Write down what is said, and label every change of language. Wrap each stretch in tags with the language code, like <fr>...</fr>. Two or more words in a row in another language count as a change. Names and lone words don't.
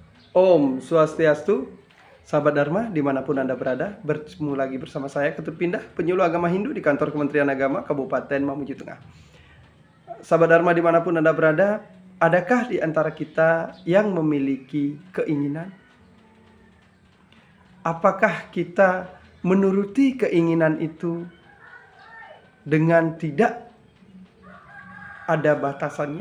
<id>Om Swastiastu, sahabat Dharma dimanapun Anda berada, bertemu lagi bersama saya Ketut Pindah, penyuluh agama Hindu di kantor Kementerian Agama Kabupaten Mamuju Tengah. Sahabat Dharma dimanapun Anda berada, adakah di antara kita yang memiliki keinginan? Apakah kita menuruti keinginan itu dengan tidak ada batasannya?</id>